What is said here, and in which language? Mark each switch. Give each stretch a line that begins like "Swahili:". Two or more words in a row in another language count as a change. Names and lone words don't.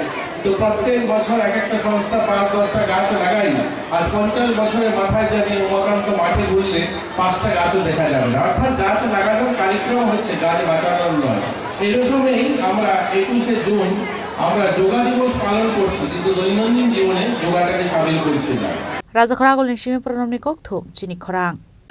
Bangla: তো প্রত্যেক বছর একটা সংস্থা 5-10টা গাছ লাগাই, আর 50 বছরের মাথায় জানি উমাকান্ত মাঠে ঘুরলে 5টা গাছও দেখা যাবে না। অর্থাৎ গাছ লাগানোর কার্যক্রম হচ্ছে গাছ বাঁচানোর নয়। এরকমই আমরা 21শে জুন আমরা যোগা দিবস পালন করছি কিন্তু দৈনন্দিন জীবনে যোগাটাকে সামিল করছি না।
Kok Borok: Raja Khoragol ni shimi pranam ni kokthum chini khorang